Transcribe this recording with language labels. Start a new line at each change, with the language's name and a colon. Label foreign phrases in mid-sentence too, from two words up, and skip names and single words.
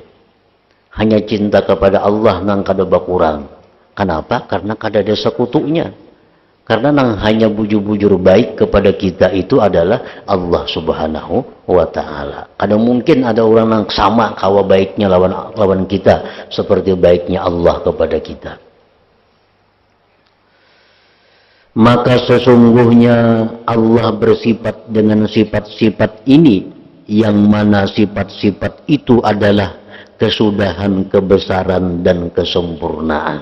Banjar: Hanya cinta kepada Allah nang kada bakurang.
Indonesian: Kenapa?
Banjar: Karena kada ada sekutunya. Karena nang hanya bujur-bujur baik kepada kita itu adalah Allah
Arabic: Subhanahu wa Ta'ala.
Banjar: Kada mungkin ada orang nang sama kawa baiknya lawan kita seperti baiknya Allah kepada kita.
Indonesian: Maka sesungguhnya Allah bersifat dengan sifat-sifat ini, yang mana sifat-sifat itu adalah kesudahan, kebesaran, dan kesempurnaan.